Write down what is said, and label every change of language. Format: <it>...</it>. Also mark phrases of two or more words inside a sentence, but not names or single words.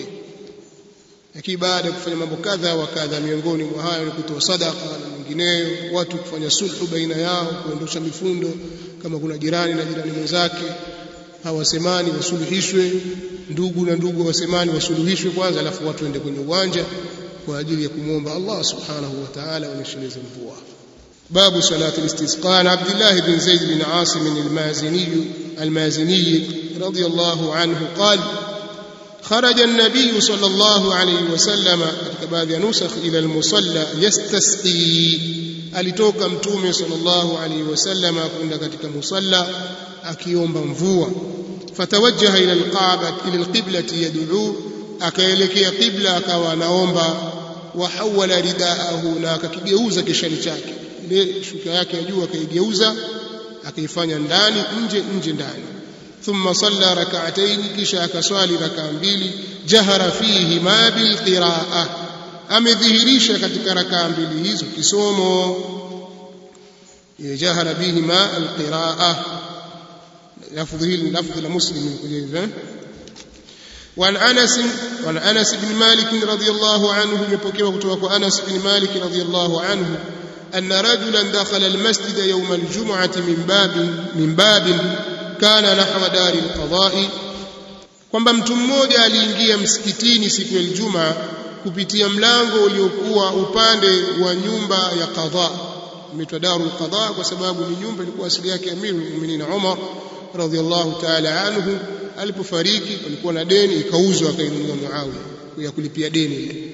<sw>Lakini baada ya kufanya mambo kadha wa kadha, miongoni mwa hayo ni kutoa sadaka na mengineyo, watu kufanya sulhu baina yao, kuondosha mifundo, kama kuna jirani na jirani mwenzake hawasemani wasuluhishwe, ndugu na ndugu wasemani wasuluhishwe kwanza, alafu watu waende kwenye uwanja kwa ajili ya kumwomba</sw> <ar>الله سبحانه وتعالى</ar> <sw>onyesheleze mvua.</sw> <ar>باب صلاة الاستسقاء. عن عبد الله بن زيد بن عاصم المازني رضي الله عنه قال: خرج النبي صلى الله عليه وسلم بعد نسخ إلى المصلى يستسقي.</ar> <sw>alitoka Mtume</sw> <ar>صلى الله عليه وسلم</ar> <sw>kwenda katika musalla akiomba mvua.</sw> <ar>فتوجه إلى القبلة يدعو,</ar> <sw>akaelekea qibla akawa anaomba.</sw> <ar>وحول رداءه,</ar> <sw>na akakigeuza kishali chake, ile shuka yake ya juu akaigeuza akaifanya ndani nje ndani.</sw> <ar>ثم صلى ركعتين,</ar> <sw>kisha akaswali rak'a mbili.</sw> <ar>جهر فيهما بالقراءة,</ar> <sw>amedhihirisha katika rak'a mbili hizo kisomo.</sw> <ar>جهر بهما القراءة,</ar> <sw>lafdhi hili lafdhi la Muslim kuja.</sw> <ar>وعن أنس بن مالك رضي الله عنه يبكيه kutoka أنس بن مالك رضي الله عنه أن رجلا دخل المسجد يوم الجمعة من باب كان نحو دار القضاء,</ar> <sw>kwamba mtu mmoja aliingia msikitini siku ya Ijumaa kupitia mlango uliokuwa upande wa nyumba ya qadha. Imeitwa</sw> <ar>دار القضاء</ar> <sw>kwa sababu ni nyumba ilikuwa asili yake</sw> <ar>أمير المؤمنين</ar> <sw>Umar</sw> <ar>رضي الله تعالى عنه</ar> <sw>alipofariki, palikuwa na deni, ikauzwa akainunua Muawiya ya kulipia deni ile.</sw>